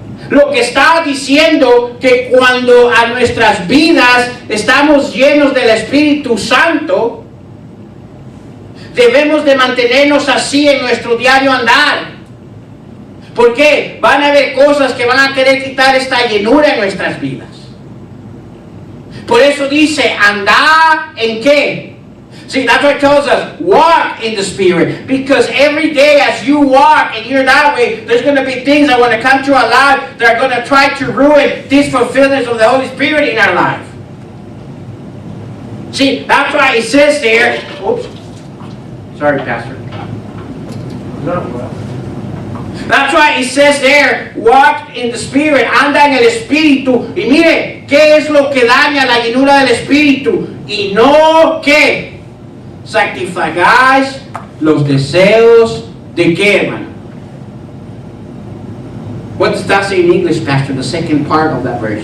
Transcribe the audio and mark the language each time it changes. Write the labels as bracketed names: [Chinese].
[Spanish] Lo que está diciendo que cuando a nuestras vidas estamos llenos del Espíritu Santo, debemos de mantenernos así en nuestro diario andar. ¿Por qué? Van a haber cosas que van a querer quitar esta llenura en nuestras vidas. Por eso dice, andar en qué? [English] See, that's what it tells us, walk in the Spirit. Because every day as you walk and you're that way, there's going to be things that want to come to our life that are going to try to ruin this fulfillment of the Holy Spirit in our life. See, that's why it says there, oops, sorry, Pastor. No, well. That's why it says there, walk in the Spirit, [Spanish] anda en el Espíritu. Y mire, ¿qué es lo que daña la llenura del Espíritu? Y no, ¿qué? Satisfagáis los deseos de qué, hermano? [English] What does that say in English, Pastor? The second part of that verse.